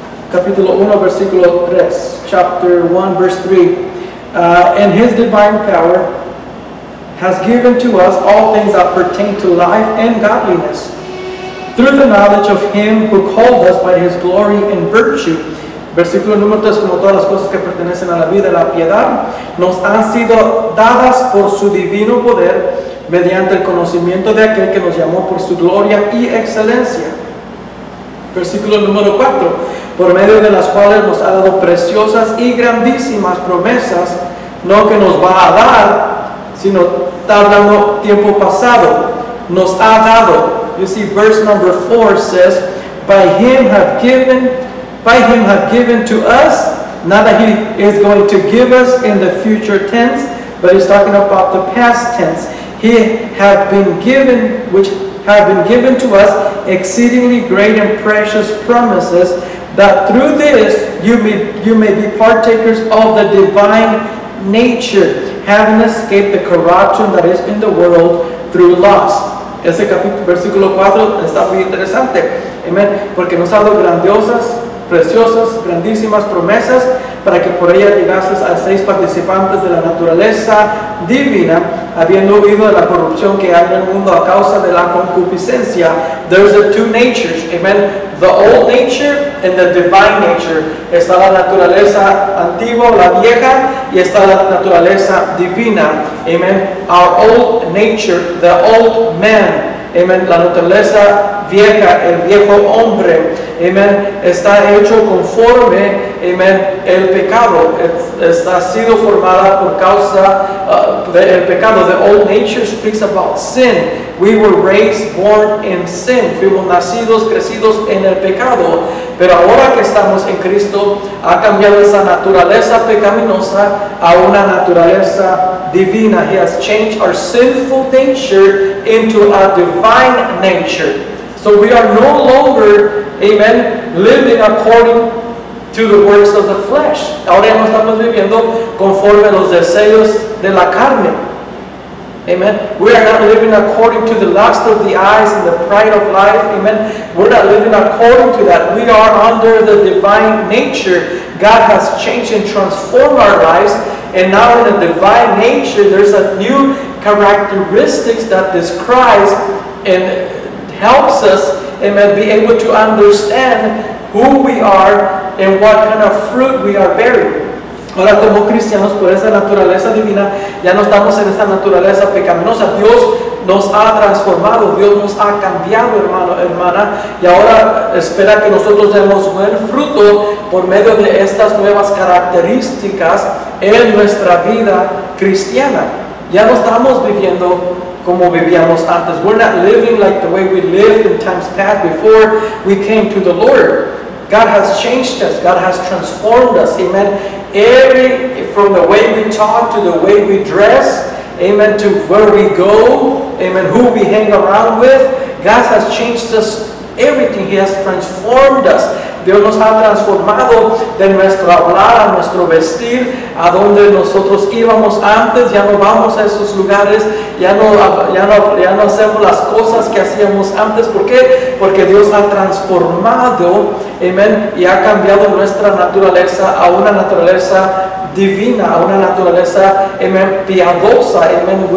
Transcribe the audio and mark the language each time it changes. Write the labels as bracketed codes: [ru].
[es] Capítulo 1, versículo 3. [en] Chapter 1, verse 3. And His divine power has given to us all things that pertain to life and godliness, through the knowledge of Him who called us by His glory and virtue. [es] Versículo número 3, como todas las cosas que pertenecen a la vida y la piedad, nos han sido dadas por su divino poder, mediante el conocimiento de aquel que nos llamó por su gloria y excelencia. Versículo número 4, por medio de las cuales nos ha dado preciosas y grandísimas promesas, no que nos va a dar, sino está hablando tiempo pasado, nos ha dado. [en] You see, verse number 4 says, by him have given to us, not that He is going to give us in the future tense, but He's talking about the past tense. He have been given, which have been given to us exceedingly great and precious promises, that through this you may be partakers of the divine nature, having escaped the corruption that is in the world through lust. [es] Ese capítulo, versículo 4 está muy interesante, amén, porque nos ha dado grandiosas, preciosas, grandísimas promesas para que por ellas llegases a seis participantes de la naturaleza divina, habiendo huido de la corrupción que hay en el mundo a causa de la concupiscencia. [en] There's the two natures, amen, the old nature and the divine nature. [es] Está la naturaleza antigua, la vieja, y está la naturaleza divina, amen. [en] Our old nature, the old man, amen, [es] la naturaleza vieja, el viejo hombre, amen, está hecho conforme, amen, el pecado. Está sido formada por causa del pecado. [en] The old nature speaks about sin. We were raised, born in sin. [es] Fuimos nacidos, crecidos en el pecado. Pero ahora que estamos en Cristo, ha cambiado esa naturaleza pecaminosa a una naturaleza divina. [en] He has changed our sinful nature into a divine nature. So we are no longer, amen, living according to the works of the flesh. [es] Ahora ya no estamos viviendo conforme a los deseos de la carne. Amen. [en] We are not living according to the lust of the eyes and the pride of life. Amen. We're not living according to that. We are under the divine nature. God has changed and transformed our lives. And now in the divine nature, there's a new characteristics that describes and helps us, amen, be able to understand who we are and what kind of fruit we are bearing. [es] Ahora, como cristianos, por esa naturaleza divina, ya no estamos en esa naturaleza pecaminosa. Dios nos ha transformado, Dios nos ha cambiado, hermano, hermana, y ahora espera que nosotros demos buen fruto por medio de estas nuevas características en nuestra vida cristiana. Ya no estamos viviendo como vivíamos antes. [en] We're not living like the way we lived in times past before we came to the Lord. God has changed us. God has transformed us. Amen. From the way we talk to the way we dress, amen, to where we go, amen, who we hang around with, God has changed us. Everything. He has transformed us. [es] Dios nos ha transformado de nuestro hablar a nuestro vestir, a donde nosotros íbamos antes, ya no vamos a esos lugares, ya no hacemos las cosas que hacíamos antes. ¿Por qué? Porque Dios ha transformado, amén, y ha cambiado nuestra naturaleza a una naturaleza divina, a una naturaleza, amén, piadosa, amén.